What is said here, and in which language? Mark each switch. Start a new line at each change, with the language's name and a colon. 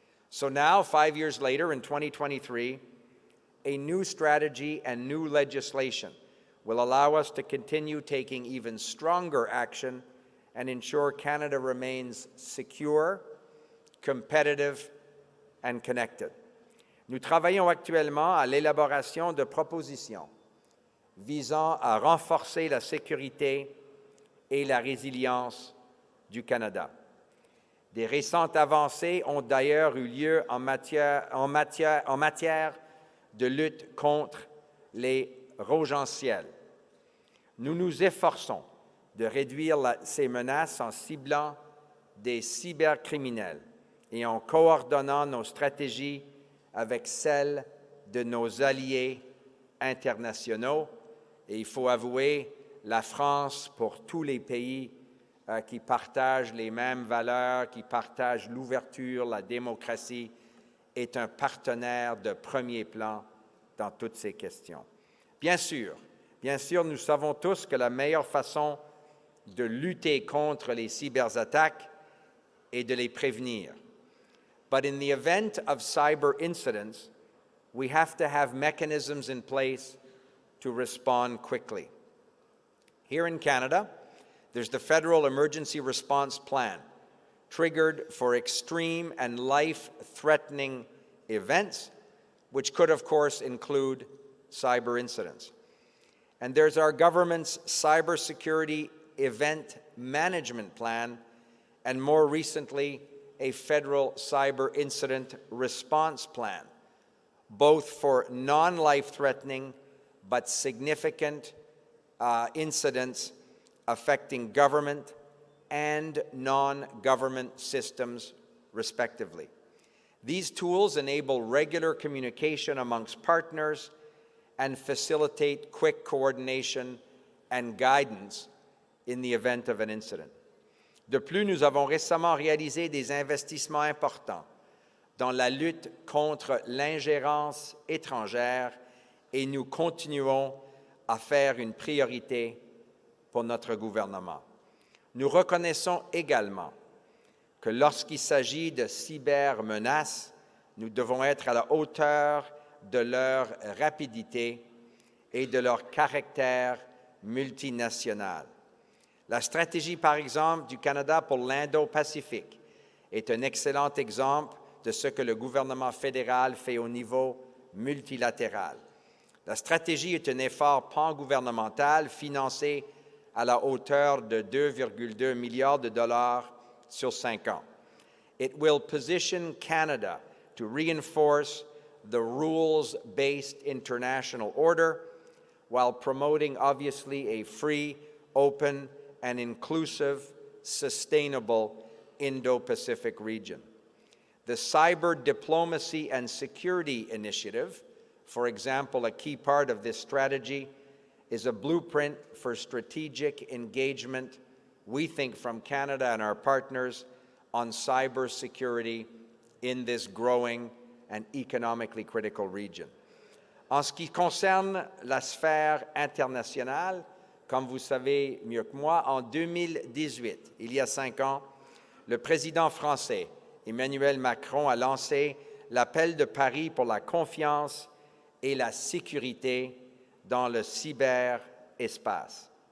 English: So now, 5 years later, in 2023, a new strategy and new legislation will allow us to continue taking even stronger action and ensure Canada remains secure, competitive, and connected.
French: Nous travaillons actuellement à l'élaboration de propositions visant à renforcer la sécurité et la résilience du Canada. Des récentes avancées ont d'ailleurs eu lieu en matière de lutte contre les rogentiels. Nous nous efforçons de réduire ces menaces en ciblant des cybercriminels et en coordonnant nos stratégies avec celles de nos alliés internationaux. Et il faut avouer, la France, pour tous les pays qui partagent les mêmes valeurs, qui partagent l'ouverture, la démocratie, est un partenaire de premier plan dans toutes ces questions. Bien sûr, nous savons tous que la meilleure façon de lutter contre les cyberattaques est de les prévenir.
English: But in the event of cyber incidents, we have to have mechanisms in place to respond quickly. Here in Canada, there's the Federal Emergency Response Plan, triggered for extreme and life-threatening events, which could, of course, include cyber incidents. And there's our government's Cybersecurity Event Management Plan, and more recently, a Federal Cyber Incident Response Plan, both for non-life-threatening but significant incidents affecting government and non-government systems, respectively. These tools enable regular communication amongst partners and facilitate quick coordination and guidance in the event of an incident.
French: De plus, nous avons récemment réalisé des investissements importants dans la lutte contre l'ingérence étrangère et nous continuons à faire une priorité pour notre gouvernement. Nous reconnaissons également que lorsqu'il s'agit de cybermenaces, nous devons être à la hauteur de leur rapidité et de leur caractère multinational. La stratégie, par exemple, du Canada pour l'Indo-Pacifique est un excellent exemple de ce que le gouvernement fédéral fait au niveau multilatéral. La stratégie est un effort pan-gouvernemental financé à la hauteur de 2,2 milliards de dollars sur 5 ans.
English: It will position Canada to reinforce the rules-based international order while promoting, obviously, a free, open, and inclusive, sustainable Indo-Pacific region. The Cyber Diplomacy and Security Initiative, for example, a key part of this strategy, is a blueprint for strategic engagement we think from Canada and our partners on cybersecurity in this growing and economically critical region.
French: En ce qui concerne la sphère internationale, comme vous savez mieux que moi, en 2018, il y a 5 ans, le président français Emmanuel Macron a lancé l'appel de Paris pour la confiance et la sécurité dans le cyberespace.